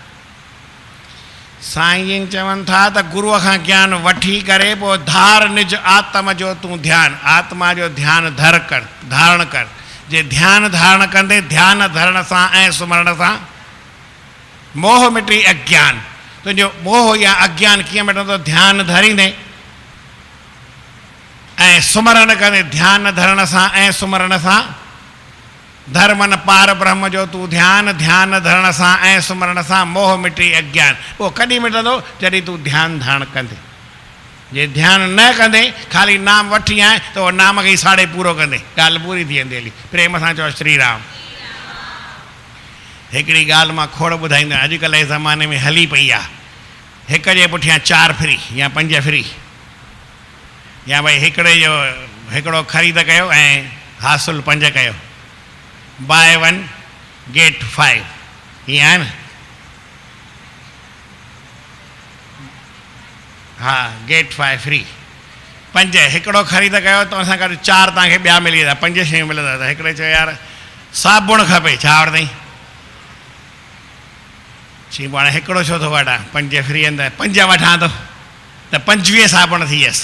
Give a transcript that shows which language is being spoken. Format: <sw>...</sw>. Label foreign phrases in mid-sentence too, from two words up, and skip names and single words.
<sd>साईं जन चवनि था त गुरूअ खां ज्ञान वठी करे पोइ धार निज आत्म जो तूं ध्यानु, आत्मा जो ध्यानु धारण कर। जे ध्यानु धारण कंदे, ध्यानु धरण सां ऐं सुमरण सां मोह मिटी अज्ञान। तुंहिंजो मोह या अज्ञान कीअं मिटंदो? ध्यानु धरींदे ऐं सुमरण कंदे, ध्यानु धरण सां ऐं सुमरण सां। धर्मन पार ब्रह्म जो तूं ध्यानु, ध्यानु धरण सां ऐं सुमरण सां मोह मिटी अज्ञान। उहो कॾहिं मिटंदो? जॾहिं तूं ध्यानु धारण कंदे। जे ध्यानु न कंदे ख़ाली नाम वठी आए त उहो नाम खे ई साड़े पूरो कंदे, ॻाल्हि पूरी थी वेंदी हली। प्रेम सां चओ श्री राम। हिकिड़ी ॻाल्हि मां खोड़ ॿुधाईंदो आहियां, अॼुकल्ह जे ज़माने में हली पई आहे, हिक जे पुठियां 4 फ्री या 5 फ्री, या भई हिकिड़े जो हिकिड़ो ख़रीद कयो ऐं हासिल 5 कयो,</sd> <en>buy 1 get 5,</en> <sd>ईअं आहे न? हा,</sd> <en>get 5 free.</en> <sd>5 हिकिड़ो ख़रीद कयो त असां गॾु 4 तव्हांखे ॿिया मिली वेंदा, 5 शयूं मिलंदा। त हिकिड़े चयो यार साबुण खपे, छा वठंदई? चई पाण हिकिड़ो छो थो वठां, 5 फ्री आहिनि त 5 वठां थो, त 25 साबुण थी वियसि।</sd>